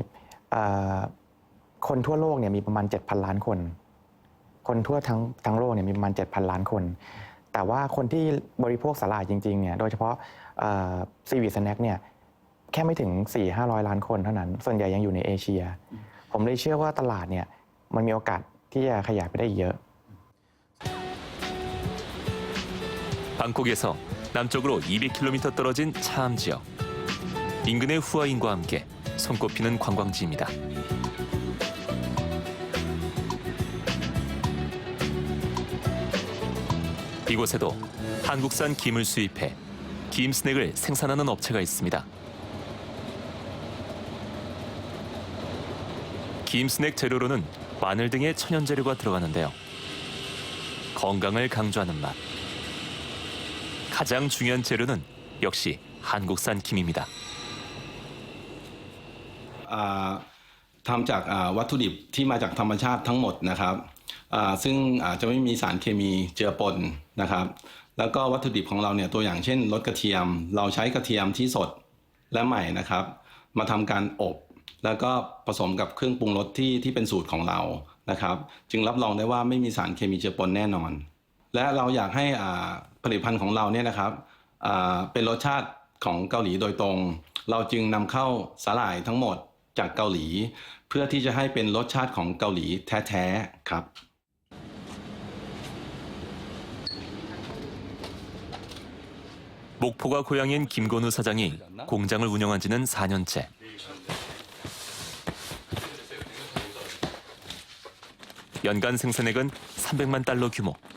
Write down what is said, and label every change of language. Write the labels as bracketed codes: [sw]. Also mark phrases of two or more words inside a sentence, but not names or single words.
[th] คนทั่วโลกเนี่ยมีประมาณ 7,000 ล้านคนคนทั่วทั้งโลกเนี่ยมีประมาณ 7,000 ล้านคนแต่ว่าคนที่บริโภคสาหร่ายจริงๆเนี่ยโดยเฉพาะ [en] seaweed snack [th] เนี่ยแค่ไม่ถึง 400-500 ล้านคนเท่านั้นส่วนใหญ่ยังอยู่ในเอเชียผมเลยเชื่อว่าตลาดเนี่ยมันมีโอกาสที่จะขยายไปได้อีกเยอะ [ko] 방콕에서 남쪽으로 200km 떨어진 차암 지역. 인근의 후아인과 함께 손꼽히는 관광지입니다. 이곳에도 한국산 김을 수입해 김 스낵을 생산하는 업체가 있습니다. 김 스낵 재료로는 마늘 등의 천연 재료가 들어가는데요. 건강을 강조하는 맛. 가장 중요한 재료는 역시 한국산 김입니다. [th] ทำจากวัตถุดิบที่มาจากธรรมชาติทั้งหมดนะครับซึ่งจะไม่มีสารเคมีเจือปนนะครับแล้วก็วัตถุดิบของเราเนี่ย ตัวอย่างเช่นรสกระเทียมเราใช้กระเทียมที่สดและใหม่นะครับมาทำการอบแล้วก็ผสมกับเครื่องปรุงรสที่เป็นสูตรของเรานะครับจึงรับรองได้ว่าไม่มีสารเคมีเจือปนแน่นอนและเราอยากให้ผลิตภัณฑ์ของเราเนี่ยนะครับเป็นรสชาติของเกาหลีโดยตรงเราจึงนำเข้าสาหร่ายทั้งหมดจากเกาหลีเพื่อที่จะให้เป็นรสชาติของเกาหลีแท้ๆครับ [ko] 목포가 고향인 김건우 사장이 공장을 운영한 지는 4년째. 연간 생산액은 300만 달러 규모.